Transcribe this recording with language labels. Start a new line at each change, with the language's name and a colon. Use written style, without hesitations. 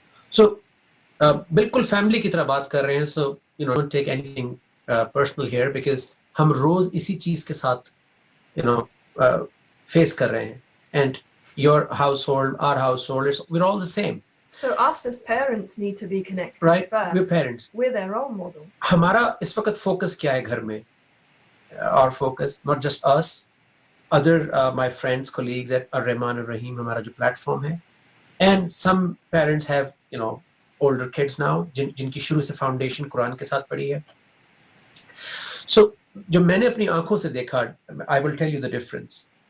English: So
Hindi: बिल्कुल family की तरह बात कर रहे हैं,
English: so you know, don't take anything personal here, because
Hindi: हम रोज इसी चीज के साथ,
English: you know, face
Hindi: कर रहे हैं,
English: and your household, our household, we're all the same. So us as parents need to be connected, right? First. We're parents. We're their role model.
Hindi: हमारा इस वक्त focus क्या है घर में?
English: Our focus, not just us, other my friends, colleagues at Rahman and Rahim,
Hindi: हमारा जो platform है,
English: and some parents have, you know, older kids now,
Hindi: जिनकी शुरू से foundation कुरान के साथ पड़ी है.
English: So
Hindi: जो मैंने अपनी आंखों से देखा,
English: I will tell you the difference.